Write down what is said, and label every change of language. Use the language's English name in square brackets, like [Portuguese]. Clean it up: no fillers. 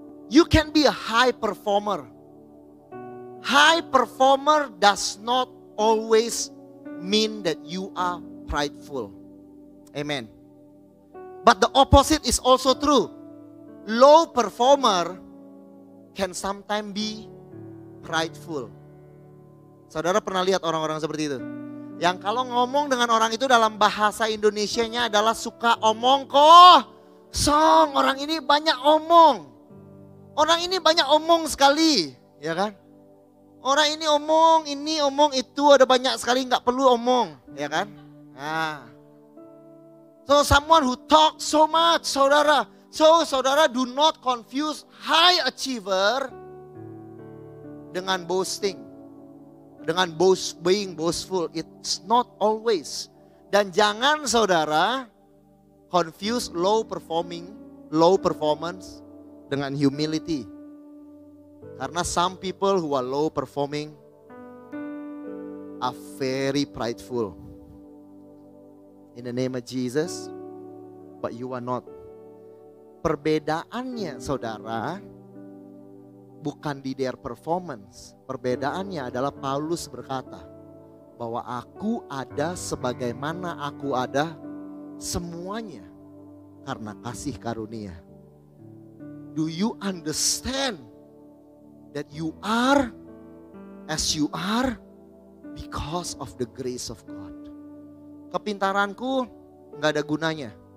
[English] You can be a high performer. High performer does not always mean that you are prideful. Amen. But the opposite is also true. Low performer can sometimes be prideful. [Indonesian] Saudara pernah lihat orang-orang seperti itu? Yang kalau ngomong dengan orang itu dalam bahasa Indonesianya adalah suka omong kosong. Orang ini banyak omong. Orang ini banyak omong sekali, ya kan? Orang ini omong itu, ada banyak sekali nggak perlu omong, ya kan? Nah. [English] So someone who talk so much, [Indonesian] saudara. [English] So saudara, do not confuse high achiever [Indonesian] dengan [English] boasting. [Indonesian] Dengan [English] being boastful. It's not always. [Indonesian] Dan jangan saudara [English] confuse low performance [Indonesian] dengan [English] humility. [Indonesian] Karena [English] some people who are low performing are very prideful. In the name of Jesus, but you are not. [Indonesian] Perbedaannya saudara, bukan di [English] their performance. [Indonesian] Perbedaannya adalah Paulus berkata bahwa aku ada sebagaimana aku ada semuanya karena kasih karunia. [English] Do you understand that you are as you are because of the grace of God? [Indonesian] kepintaranku nggak ada gunanya.